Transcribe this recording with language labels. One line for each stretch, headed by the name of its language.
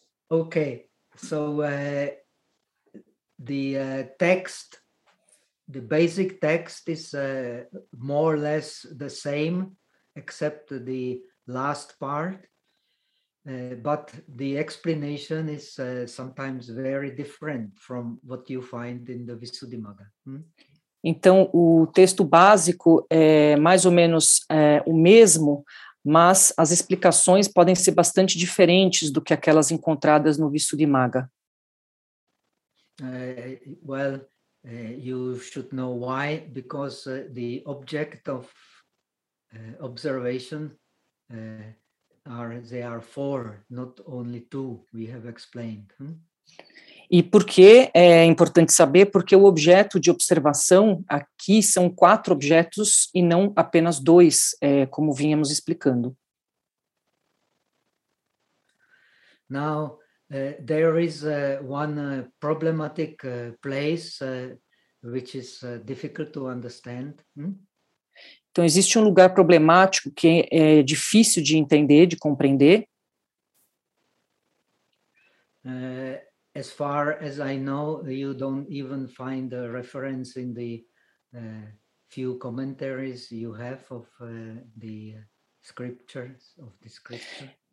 English: Okay, so the text, the basic text is more or less the same, except the last part, but the explanation is sometimes very different from what you find in the Visuddhimagga.
Portuguese: Então, o texto básico é mais ou menos o mesmo, mas as explicações podem ser bastante diferentes do que aquelas encontradas no Visuddhimagga.
English: Well, you should know why, because the object of observation are 4, not only 2, we have explained.
Portuguese: E por que é importante saber? Porque o objeto de observação aqui são 4 objetos e não apenas 2, como vínhamos explicando.
English: Now, there is one problematic place which is difficult to understand.
Portuguese: Então, existe um lugar problemático que é difícil de entender, de compreender.
English: As far as I know, you don't even find a reference in the few commentaries you have of the scriptures, of the scripture.